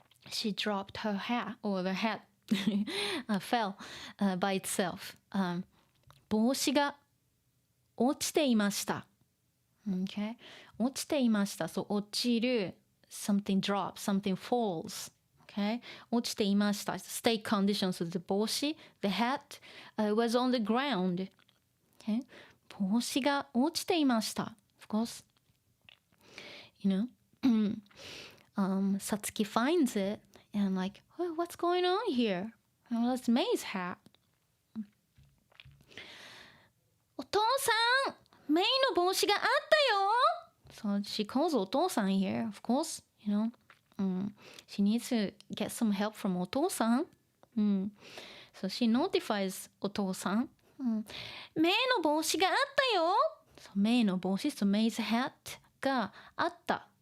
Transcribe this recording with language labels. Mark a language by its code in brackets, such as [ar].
[en] She dropped her hat or the hat fell by itself. [ja] 帽子が落ちていました。 [en] Okay? [ja] 落ちていました。 [en] So 落ちる something drops, something falls. Okay? 落ちていました。 State conditions. So the 帽子 the hat was on the ground. Okay? [ja] 帽子が落ちていました。 [en] Of course. You know? Satsuki finds it and like, oh, what's going on here? Oh, that's Mei's hat. [ja] お父さん、メイの帽子があったよ. [en] So she calls お父さん here, of course, you know. She needs to get some help from お父さん. So she notifies お父さん. [ja] メイの帽子があったよ.So メイの帽子 [en] so Mei's hat [ja] があった。